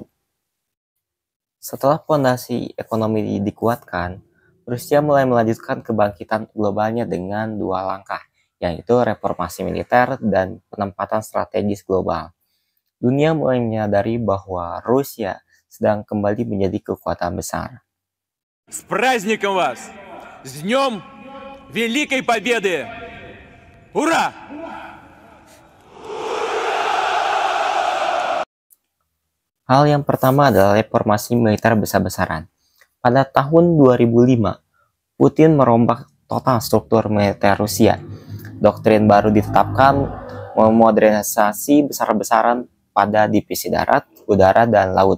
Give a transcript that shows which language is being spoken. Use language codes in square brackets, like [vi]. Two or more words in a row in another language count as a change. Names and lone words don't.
[id] Setelah fondasi ekonomi dikuatkan, Rusia mulai melanjutkan kebangkitan globalnya dengan dua langkah, yaitu reformasi militer dan penempatan strategis global. Dunia mulai menyadari bahwa Rusia sedang kembali menjadi kekuatan besar. [ru] С праздником вас! С днем Великой Победы! Ура! [id] Hal yang pertama adalah reformasi militer besar-besaran. Pada tahun 2005, Putin merombak total struktur militer Rusia. Doktrin baru ditetapkan, memodernisasi besar-besaran pada divisi darat, udara, dan laut.